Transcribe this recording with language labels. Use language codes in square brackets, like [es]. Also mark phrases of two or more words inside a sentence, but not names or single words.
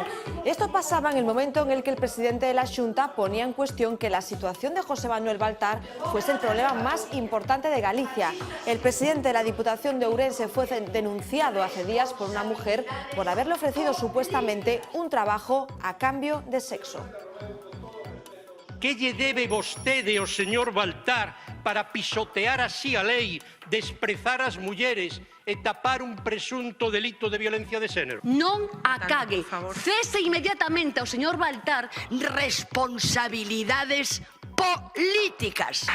[es] Esto pasaba en el momento en el que el presidente de la Xunta ponía en cuestión que la situación de José Manuel Baltar fuese el problema más importante de Galicia. El presidente de la Diputación de Ourense fue denunciado hace días por una mujer por haberle ofrecido supuestamente un trabajo a cambio de sexo. [gl] Que lle debe vostede ao señor Baltar para pisotear así a lei, desprezar as mulleres e tapar un presunto delito de violencia de xénero? Non acague. Cese inmediatamente ao señor Baltar responsabilidades políticas.